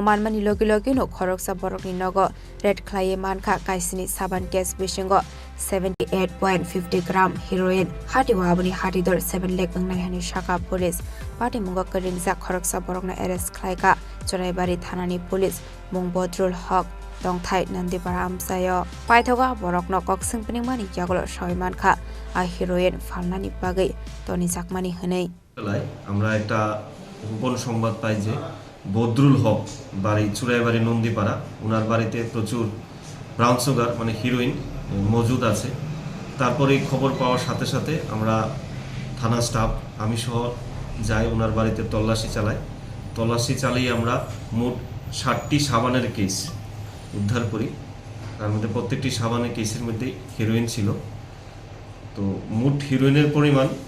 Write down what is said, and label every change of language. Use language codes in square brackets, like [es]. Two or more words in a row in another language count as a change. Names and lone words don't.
[trp] Manmani Logi Logi no Khoroksa Borokni Nogo Red Clay Manka Kaisini Saban Kes Bishingo 78.50 gram heroin Hatiwabani Hatidur 7 lakh ongnai hani Shaka [en] Police Party [trp] Mungo Keringsa Khoroksa Borokna Eres Klaika Choraibari Thanani Police Mung Badrul Hok Dongthai Nandi Baram Sayo Paithoga Borokno Koksing Peningmani Jagolo Shoymanka a heroin Falnani Bagai Toni Sakmani Hune [bn] আমরা একটা গোপন সংবাদ পাই যে বদরুল হক বাড়ি চুরাইবাড়ি নন্দীপাড়া ওনার বাড়িতে প্রচুর [en] brown sugar [bn] মানে হিরোইন মজুদ আছে তারপরে খবর পাওয়ার সাথে সাথে আমরা থানা স্টাফ আমি সহ যাই ওনার বাড়িতে তল্লাশি চালিয়ে আমরা মোট 60টি সাবানের কেস উদ্ধার করি তার মধ্যে প্রত্যেকটি সাবানের কেসের মধ্যে হিরোইন ছিল তো মোট হিরোইনের পরিমাণ